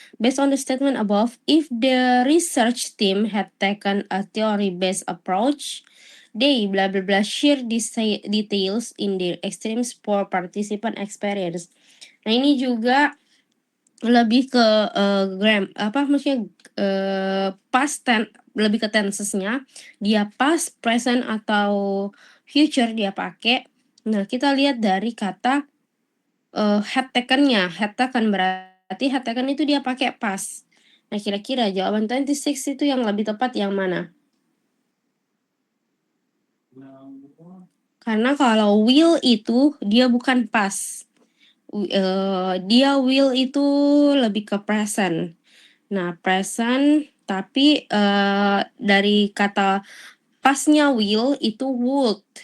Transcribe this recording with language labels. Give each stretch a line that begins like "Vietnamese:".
English: Based on the statement above, if the research team had taken a theory-based approach, they blah blah blah share details in their extreme sport participant experience.
Indonesian: Nah ini juga lebih ke maksudnya past tense, lebih ke tensesnya, dia past, present, atau future dia pakai. Nah, kita lihat dari kata had taken-nya. Had taken berarti had taken itu dia pakai past. Nah, kira-kira jawaban 26 itu yang lebih tepat yang mana? Karena kalau will itu dia bukan past. Dia will itu lebih ke present. Nah, present tapi dari kata pasnya will itu would.